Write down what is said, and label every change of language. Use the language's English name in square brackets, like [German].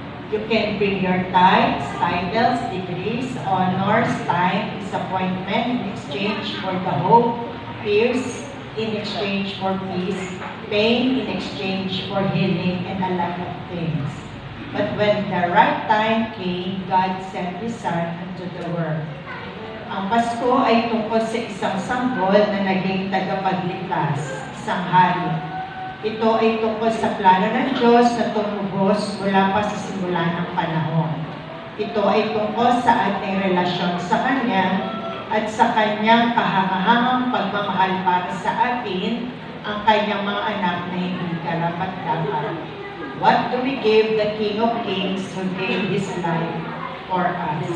[English] You can bring your tithes, titles, degrees, honors, time, disappointment in exchange for the hope, fears in exchange for peace, pain in exchange for healing, and a lot of things. But when the right time came, God sent His Son into the world. [Filipino] Ang Pasko ay tungkol sa isang sanggol na naging tagapagligtas, isang hari. Ito ay tungkol sa plano ng Diyos na tumubos mula pa sa simula ng panahon. Ito ay tungkol sa ating relasyon sa Kanya at sa Kanyang kahangahangang pagmamahal para sa atin, ang Kanyang mga anak na hindi karapat-dapat. [English] What do we give the King of Kings who gave His life for us?